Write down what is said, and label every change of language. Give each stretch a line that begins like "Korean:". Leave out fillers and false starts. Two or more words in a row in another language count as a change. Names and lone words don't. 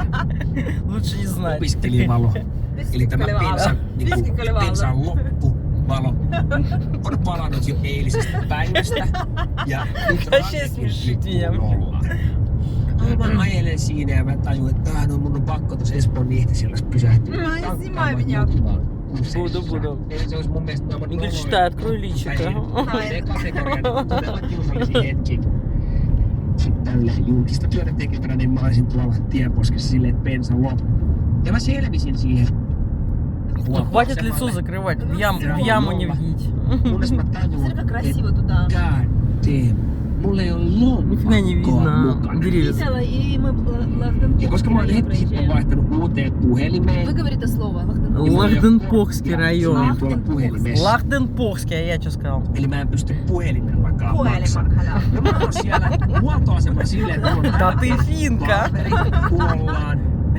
Finnish: Opiskelijavalo, eli tämä bensan loppuvalo, on palannut jo eilisestä päivästä ja nyt nollaan. Mä ajelen siinä ja mä tajun, että mun on pakko tuossa Espoon Nihtisillä pysähtyä.
Russian: Буду.
Finnish: Se olisi mun mielestä aivan
Russian: Игорь, читай, открой личико.
Finnish: kategorian todella kiusallisia hetki. Sitten tälleen julkista työtä tekevänä, niin mä olisin tuolla tienposkessa silleen, että bensa loppu. Ja mä selvisin siihen.
Russian: Ну, хватит лицо закрывать, в яму не вгить.
Finnish: Kunnes mä tajuin, että
English: god damn,
Finnish: mulla ei ole
Russian: Нифига не
Finnish: lompakkoa
Russian: видно.
Finnish: mukana.
Russian: Деревья.
Finnish: Ja koska mä oon hetki sitten vaihtanut uuteen puhelimeen,
Russian: Вы говорите слово. Лахденпохский район.
Finnish: tuolla puhelimessa.
Russian: Лахденпохский, а я что сказал?
Finnish: Eli mä en pysty puhelimellakaan maksamaan. Ja mä oon siellä huoltoasemalla silleen, että mulla on
Russian: Да ты финка.
Finnish: paperit kuollaan.